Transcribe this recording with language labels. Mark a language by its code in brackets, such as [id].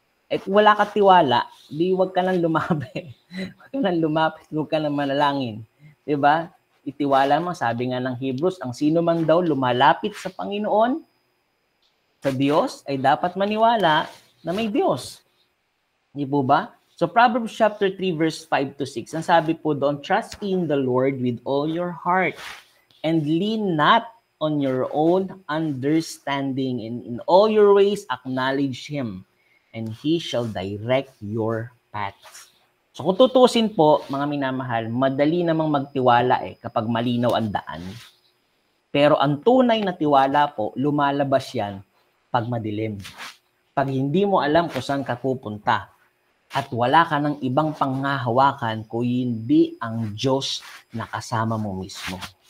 [tl] At wala ka tiwala, di wag ka nang lumapit. Wag ka nang lumapit, wag ka nang manalangin. Diba? Itiwala mo, sabi nga ng Hebrews, ang sino man daw lumalapit sa Panginoon, sa Diyos, ay dapat maniwala na may Diyos. Di po ba? [en] So Proverbs chapter 3 verse 5 to 6, [tl] ang sabi po doon, [en] trust in the Lord with all your heart and lean not on your own understanding, and in all your ways acknowledge Him and He shall direct your paths. [tl] So kung tutusin po, mga minamahal, madali namang magtiwala kapag malinaw ang daan. Pero ang tunay na tiwala po, lumalabas yan pag madilim. Pag hindi mo alam kung saan ka pupunta at wala ka ng ibang panghahawakan kung hindi ang Diyos na kasama mo mismo.